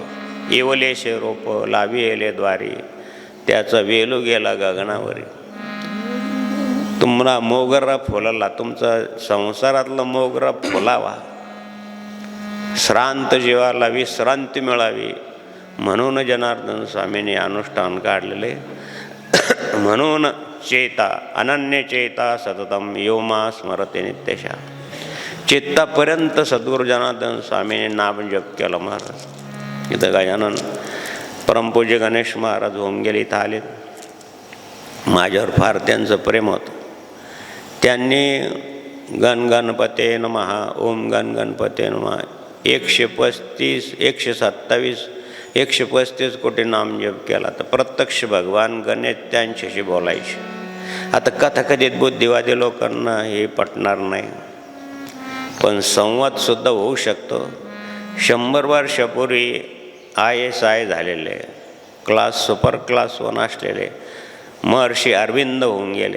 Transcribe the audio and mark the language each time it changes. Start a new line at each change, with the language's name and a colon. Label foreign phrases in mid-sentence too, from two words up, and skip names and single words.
Marathi: येवलेशे रोप लावी येले द्वारी, त्याचा वेलू गेला गगनावरी. तुम्हाला मोगरा फुलला, तुमचा संसारातला मोगरा फुलावा, श्रांत जीवाला विश्रांती मिळावी म्हणून जनार्दन स्वामींनी अनुष्ठान काढलेले.
Sanskrit: म्हणून चेता अनन्य चेता सततम योमा स्मरते नित्यशा.
Marathi: चित्तापर्यंत सद्गुरू जनार्दन स्वामींनी नाम जप केलं महाराज. इथं गजानन परमपूज्य गणेश महाराज होऊन गेले, इथं आले. माझ्यावर फार त्यांचं प्रेम होतं. त्यांनी
Sanskrit: गण गणपते नमः, ओम गण गणपते नमः
Marathi: 135 127 135 कोटी नामजप केला. तर प्रत्यक्ष भगवान गणेश त्यांच्याशी बोलायचे. आता कथाकथित बुद्धिवादी लोकांना हे पटणार नाही, पण संवादसुद्धा होऊ शकतो. 100 वर्षापूर्वी ISI झालेले,
English: class super class
Marathi: 1 असलेले महर्षी अरविंद होऊन गेले.